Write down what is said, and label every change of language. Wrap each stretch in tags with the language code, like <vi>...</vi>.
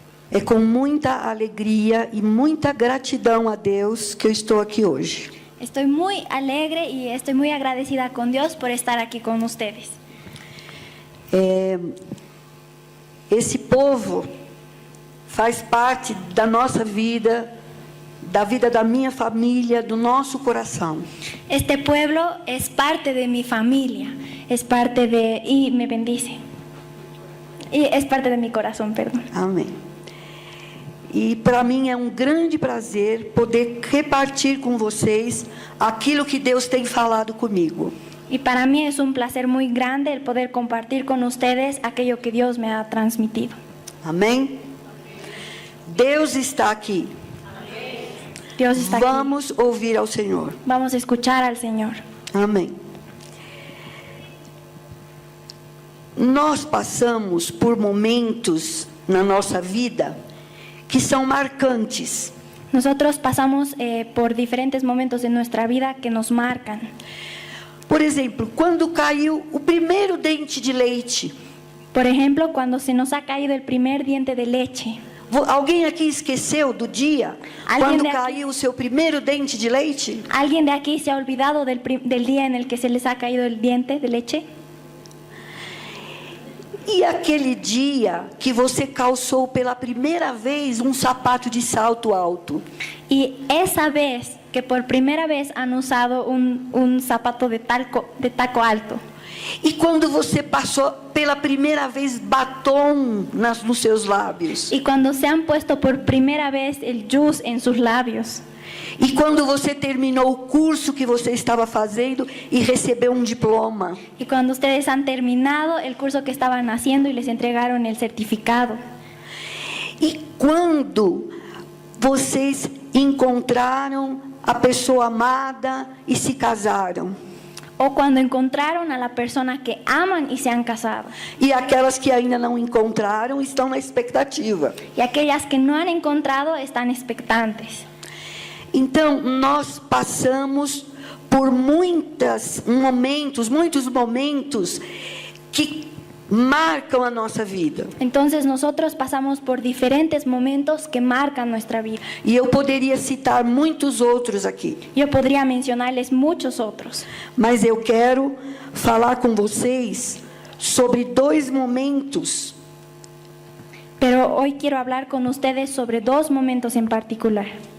<pt>É com muita alegria e muita gratidão a Deus que eu estou aqui hoje.</pt> <es>Estoy muy alegre y estoy muy agradecida con Dios por estar aquí con ustedes.</es> <pt>Esse povo faz parte da nossa vida, da vida da minha família, do nosso coração.</pt> <es>Este pueblo es parte de mi familia, es parte de... y me bendice. Y es parte de mi corazón, perdón.</es> <pt>Amém. E para mim é um grande prazer poder repartir com vocês aquilo que Deus tem falado comigo.</pt> <es>Y para mí es un placer muy grande el poder compartir con ustedes aquello que Dios me ha transmitido.</es> <pt>Amém? Deus está aqui.</pt> <es>Dios está aquí.</es> <pt>Vamos ouvir ao Senhor.</pt> <es>Vamos a escuchar al Señor.</es> <pt>Amém. Nós passamos por momentos na nossa vida que são marcantes.</pt> <es>Nosotros pasamos por diferentes momentos de nuestra vida que nos marcan.</es> <pt>Por exemplo, quando caiu o primeiro dente de leite.</pt> <es>Por ejemplo, cuando se nos ha caído el primer diente de leche.</es> <pt>Alguém aqui esqueceu do dia quando caiu o seu primeiro dente de leite?</pt> <es>¿Alguien de aquí se ha olvidado del día en el que se les ha caído el diente de leche?</es> <pt>E aquele dia que você calçou pela primeira vez um sapato de salto alto?</pt> <es>Y esa vez que por primera vez han usado un zapato de taco alto.</es> <pt>E quando você passou pela primeira vez batom nos seus lábios?</pt> <es>Y cuando se han puesto por primera vez el jus en sus labios.</es> <pt>E quando você terminou o curso que você estaba fazendo e recebeu um diploma?</pt> <es>Y cuando ustedes han terminado el curso que estaban haciendo y les entregaron el certificado.</es> <pt>E quando vocês encontraram a pessoa amada e se casaram?</pt> <es>O cuando encontraron a la persona que aman y se han casado.</es> <pt>E aquelas que ainda não encontraram estão na expectativa.</pt> <es>Y aquellas que no han encontrado están expectantes.</es> <pt>Então, nós passamos por muitos momentos que marcam a nossa vida.</pt> <es>Entonces nosotros pasamos por diferentes momentos que marcan nuestra vida.</es> <pt>E eu poderia citar muitos outros aqui.</pt> <es>Yo podría mencionarles muchos otros.</es> <pt>Mas eu quero falar com vocês sobre 2 momentos.</pt> <es>Pero hoy quiero hablar con ustedes sobre 2 momentos en particular.</es>